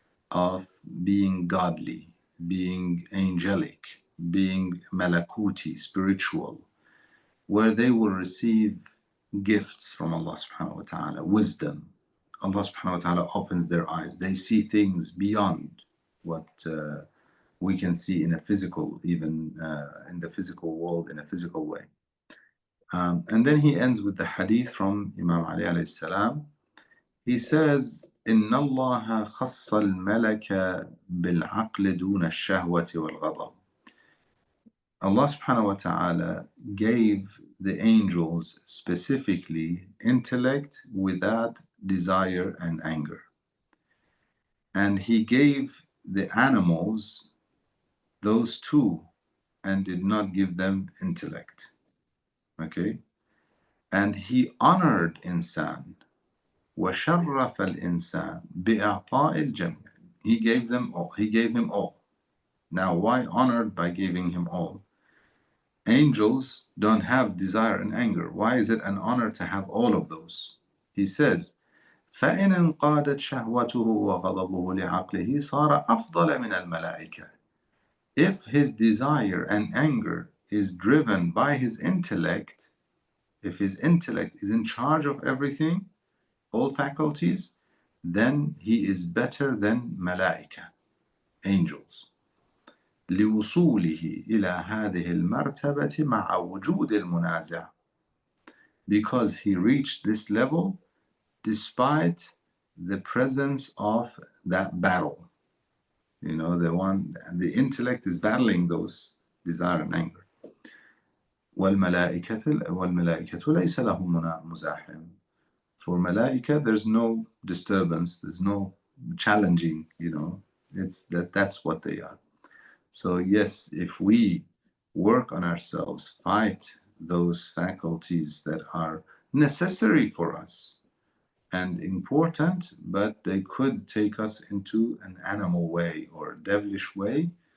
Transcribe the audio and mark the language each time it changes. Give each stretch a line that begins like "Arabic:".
English: of being godly, being angelic, being malakuti, spiritual, where they will receive gifts from Allah subhanahu wa ta'ala, wisdom. Allah subhanahu wa ta'ala opens their eyes. They see things beyond what we can see in a physical, even in the physical world, in a physical way. And then he ends with the hadith from Imam Ali alayhi salam. He says,
Arabic: إن الله خص الملك بالعقل دون الشهوة والغضب.
English: Allah subhanahu wa ta'ala gave the angels specifically intellect without desire and anger. And he gave the animals those two and did not give them intellect. Okay? And he honored insan.
Arabic: وَشَرَّفَ الْإِنسَانِ بِإِعْطَاءِ الْجَمِيعِ.
English: He gave them all. He gave him all. Now, why honored by giving him all? Angels don't have desire and anger. Why is it an honor to have all of those? He says,
Arabic: فَإِنْ انْقَادَتْ شَهْوَتُهُ وَغَضَبُهُ لِعَقْلِهِ صَارَ أَفْضَلَ مِنَ الْمَلَائِكَةِ.
English: If his desire and anger is driven by his intellect, If his intellect is in charge of everything, all faculties, then he is better than malaika, angels.
Arabic: لوصوله إلى هذه المرتبة مع وجود المنازع.
English: Because he reached this level despite the presence of that battle. You know, the intellect is battling those desire and anger.
Arabic: والملائكة ليس لهم مزاحم.
English: For malaika, there's no disturbance, there's no challenging, you know, that's what they are. So yes, if we work on ourselves, fight those faculties that are necessary for us and important, but they could take us into an animal way or devilish way.